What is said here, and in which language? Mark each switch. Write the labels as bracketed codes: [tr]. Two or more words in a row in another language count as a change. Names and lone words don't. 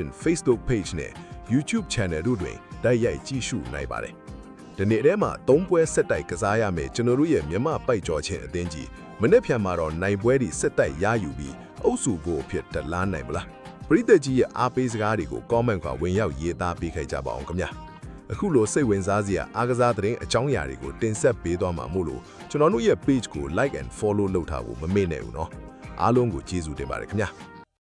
[my] Facebook Page နဲ့ YouTube Channel တို့တွင်တိုက်ရိုက်ကြည့်ရှုနိုင်ပါတယ်။ဒီနေ့ထဲမှာ3ပွဲဆက်တိုက်ကစားရမယ်ကျွန်တော်တို့ရဲ့မြန်မာပိုက်ကျော်ချင်းအသင်းကြီးမနေ့ဖြန်မှာတော့နိုင်ပွဲတွေဆက်တိုက်ရယူပြီးအုပ်စုကိုဖြစ်တလားနိုင်မလား။ပရိသတ်ကြီးရဲ့အားပေးစကားတွေကို comment ကဝင်ရောက်ရေးသားပေးခဲ့ကြပါအောင်ခင်ဗျာ။အခုလိုစိတ်ဝင်စားစရာအားကစားသတင်းအကြောင်းအရာတွေကိုတင်ဆက်ပေးသွားမှာမို့လို့ကျွန်တော်တို့ရဲ့ page ကို [en] like and follow [my] လုပ်ထားဖို့မမေ့နဲ့ဘူးเนาะအားလုံးကိုကျေးဇူးတင်ပါတယ်ခင်ဗျာ။